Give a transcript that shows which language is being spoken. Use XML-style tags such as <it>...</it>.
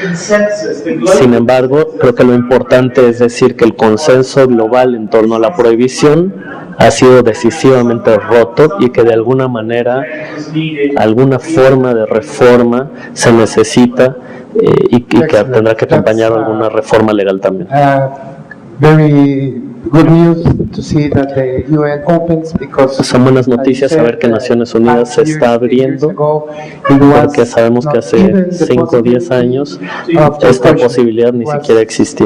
<es>Sin embargo, creo que lo importante es decir que el consenso global en torno a la prohibición ha sido decisivamente roto y que de alguna manera, alguna forma de reforma se necesita, y que tendrá que acompañar alguna reforma legal también.</es> <en>Very good news to see that the UN opens, because</en> <es>son buenas noticias saber que Naciones Unidas se está abriendo, porque sabemos que hace 5 o 10 años esta posibilidad ni siquiera existía.</es>